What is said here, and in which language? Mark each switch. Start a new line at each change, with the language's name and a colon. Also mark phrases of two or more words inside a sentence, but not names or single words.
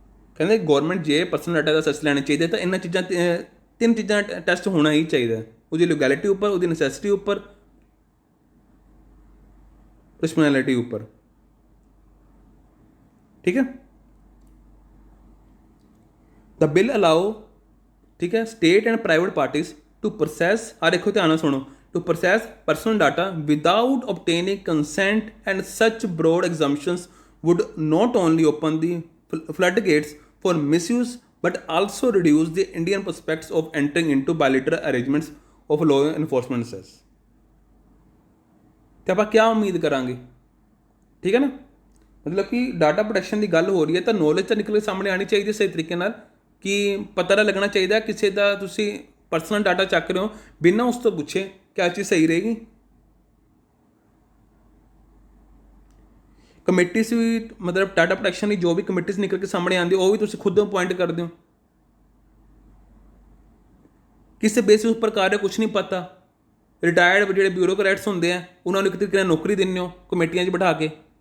Punjabi: ਕਹਿੰਦੇ ਗੌਰਮੈਂਟ ਜੇ
English: personal data
Punjabi: ਦਾ ਸੈਸ ਲੈਣਾ ਚਾਹੀਦਾ ਤਾਂ ਇਹਨਾਂ ਚੀਜ਼ਾਂ ਤਿੰਨ ਚੀਜ਼ਾਂ ਟੈਸਟ ਹੋਣਾ ਹੀ ਚਾਹੀਦਾ, ਉਹਦੀ ਲੀਗੈਲਿਟੀ ਉੱਪਰ, ਉਹਦੀ ਨੈਸੈਸਿਟੀ ਉੱਪਰ, ਪਰਸਨੈਲਿਟੀ ਉੱਪਰ। ਠੀਕ ਹੈ।
English: the bill allows,
Punjabi: ਠੀਕ ਹੈ,
English: state and private parties to process,
Punjabi: ਆ ਦੇਖੋ ਧਿਆਨ ਨਾਲ ਸੁਣੋ,
English: to process personal data without obtaining consent, and such broad exemptions would not only open the floodgates for misuse but also reduce the Indian prospects of entering into bilateral arrangements of law enforcement says। ਤੇ ਆਪਾਂ क्या ਉਮੀਦ ਕਰਾਂਗੇ? ਠੀਕ ਹੈ ਨਾ, ਮਤਲਬ ਕਿ data protection ਦੀ ਗੱਲ ਹੋ ਰਹੀ ਹੈ ਤਾਂ ਨੌਲੇਜ ਤਾਂ ਨਿਕਲ ਕੇ ਸਾਹਮਣੇ ਆਉਣੀ ਚਾਹੀਦੀ ਸਹੀ ਤਰੀਕੇ ਨਾਲ, ਕਿ ਪਤਾ ਤਾਂ ਲੱਗਣਾ ਚਾਹੀਦਾ ਕਿਸੇ ਦਾ ਤੁਸੀਂ personal data ਚੱਕ ਰਹੇ ਹੋ ਬਿਨਾਂ ਉਸ ਤੋਂ ਪੁੱਛੇ
Hindi: क्या चीज़ सही रहेगी। कमेटी से भी मतलब
English: data protection
Hindi: की जो भी कमेटी से निकल के सामने आती है वो भी तुम खुद अपॉइंट करते हो, किस बेसिस उपर कर रहे हो कुछ नहीं पता। रिटायर्ड जो ब्यूरोक्रेट्स होंगे हैं उन्होंने एक तरीके नौकरी देने हो कमेटियां बिठा के।